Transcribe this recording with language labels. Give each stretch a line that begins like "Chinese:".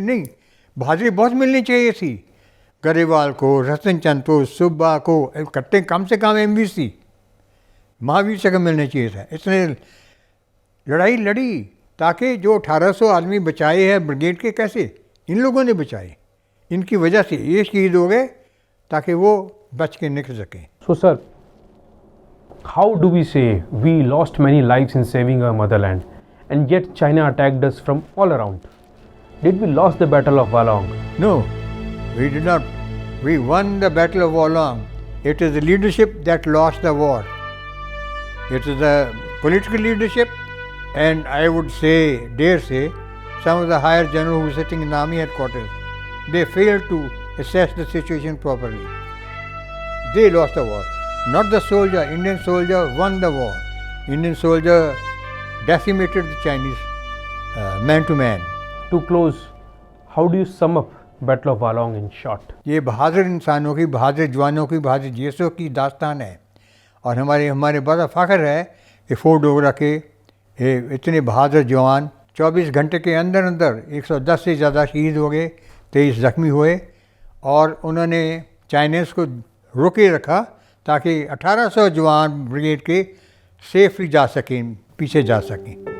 Hindi: नहीं, बहादुरी बहुत मिलनी चाहिए थी। गरेवाल को, रतन चंद को, सुब्बा को, इकट्ठे कम से कम MVC महावीर चक्र मिलना चाहिए था। इसने लड़ाई लड़ी ताकि जो 1800 आदमी बचाए हैं ब्रिगेड के, कैसे इन लोगों ने बचाए, इनकी वजह से ये शहीद हो गए ताकि वो बच के निकल सकें।
English: So sir, how do we say we lost many lives in saving our motherland and yet China attacked us from all around? Did we lost the battle of Walong? No, we did not. We won the battle of Walong. It is the leadership that lost the war. It is the political leadership, and I would say, dare say, some of the higher generals who were sitting in the army headquarters, they failed to assess the situation properly. They lost the war. Not the soldier. Indian soldier won the war. Indian soldier decimated the Chinese man to man. To close, how do you sum up Battle of Walong in short?
Hindi: ये बहादुर इंसानों की, बहादुर जवानों की, बहादुर जैसों की दास्तान है। और हमारे बड़ा फ़ख्र है कि फोर्ट डोगरा के इतने बहादुर जवान 24 घंटे के अंदर अंदर 110 से ज़्यादा शहीद हो गए, 23 ज़ख्मी हुए, और उन्होंने चाइनीज़ को रोके रखा ताकि 1800 जवान ब्रिगेड के सेफली जा सकें, पीछे जा सकें।